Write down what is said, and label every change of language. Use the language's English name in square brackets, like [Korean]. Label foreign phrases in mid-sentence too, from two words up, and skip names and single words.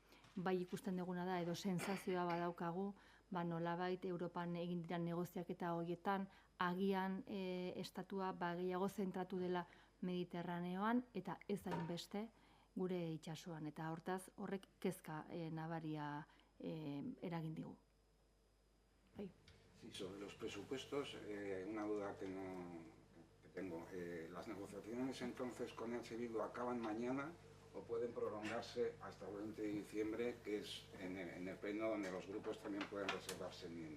[Basque] Bai ikusten duguna da edo sensazioa badaukagu, nolabait Europan egin diren negoziaketa horietan agian estatua gehiago zentratu dela Mediterraneoan eta ez hainbeste gure itsasoan, eta horrek kezka nabaria eragin digu. [Spanish] Sí, sobre los presupuestos, una duda que tengo. ¿Las negociaciones entonces con EH Bildu acaban mañana o pueden prolongarse hasta el 20 de diciembre, que es en el pleno donde los grupos también pueden reservarse enmiendas?